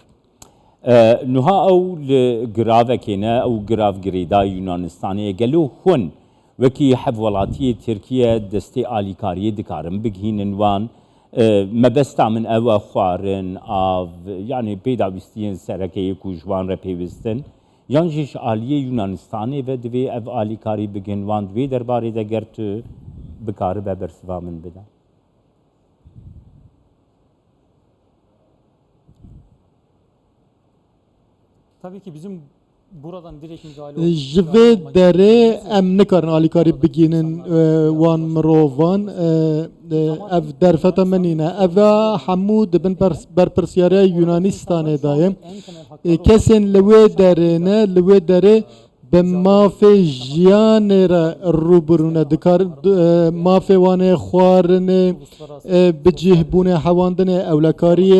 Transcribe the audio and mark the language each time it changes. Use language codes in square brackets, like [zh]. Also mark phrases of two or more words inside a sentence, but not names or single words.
[ku] Niha ew li giravekê ne ew giravgirêda Yunanistanê gelo hûn wekî hevwelatiyê Tirkiye destê alîkariyê dikarin bigihînin wan mebesta min ew e xwarin av yani pêdawîstiyên serekeyê ku ji wan re pêwîstin yan jî ji aliyê Yunanistanê ve divê ev alîkarî bigin wan divê derbarê de ger tu bikaribe bersiva min bide. [tr] tabii ki bizim buradan direkt müdahale [ku] Ji vê derê em nikarin alîkarî bigînin wan mirovan ev derfeta min îne ev hemû dibin berpirsyariya Yunanistanê da ye kesên li wê derê ne li wê derê bi mafê jiyanê re rûbirûne dikarin mafê wan ê xwarinê bi cihbûnê hewandinê ewlekariyê